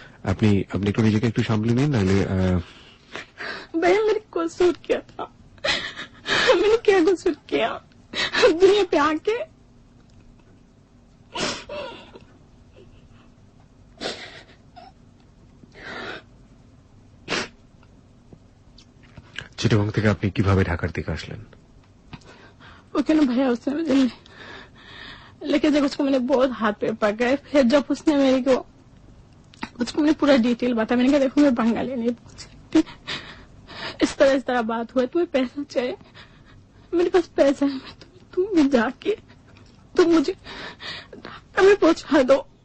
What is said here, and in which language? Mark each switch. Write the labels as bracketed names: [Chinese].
[Bangla] আপনি আপনি একটু নিজেকে একটু সামলে নিন, নাহলে [Hindi] भैया मेरे कसूर क्या था? मैंने क्या कसूर किया दुनिया पे आके? [Bangla] চিটাগং থেকে আপনি কিভাবে ঢাকার দিকে আসলেন? [Hindi] ओके ना भैया, उसने मुझे लेके जब उसको मैंने बहुत हाथ पे पकड़े, फिर जब उसने मेरे को उसको मैंने पूरा डिटेल बताया। मैंने कहा देखो मैं बंगाली नहीं बोल सकती, इस तरह बात हुआ, तुम्हें पैसा चाहिए, मेरे पास पैसा है, मैं तुम भी जाके तुम मुझे ढाका में पहुंचा दो।